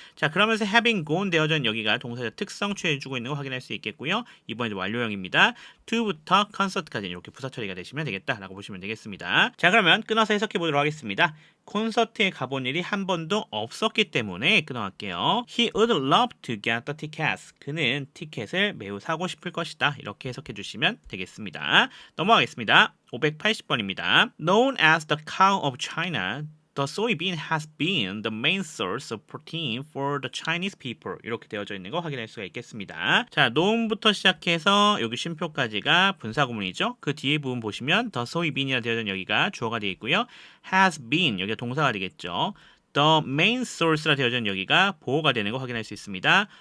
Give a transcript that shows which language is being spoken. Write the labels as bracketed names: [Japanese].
[Korean] 자, 그러면서 [English] having gone [Korean] 되어져 있는 여기가 동사의 특성 취해주고 있는 거 확인할 수 있겠고요. 이번에 완료형입니다. to부터 concert까지 이렇게 부사 처리가 되시면 되겠다라고 보시면 되겠습니다. 자, 그러면 끊어서 해석해 보도록 하겠습니다. 콘서트에 가본 일이 한 번도 없었기 때문에 끊어갈게요. [English] He would love to get the tickets. [Korean] 그는 티켓을 매우 사고 싶을 것이다. 이렇게 해석해 주시면 되겠습니다. 넘어가겠습니다. 580번입니다. [English] Known as the cow of China, The soybean has been the main source of protein for the Chinese people. [Korean] 이렇게 되어져 있는 거 확인할 수가 있겠습니다. 자, known부터 시작해서 여기 쉼표까지가 분사구문이죠. 그 뒤에 부분 보시면 [English] the soybean [Korean] 이라 되어져 있는 여기가 주어가 되어 있고요. [English] has been [Korean] 여기가 동사가 되겠죠. [English] The main source [Korean] 라 되어져 있는 여기가 보호가 되는 거 확인할 수 있습니다.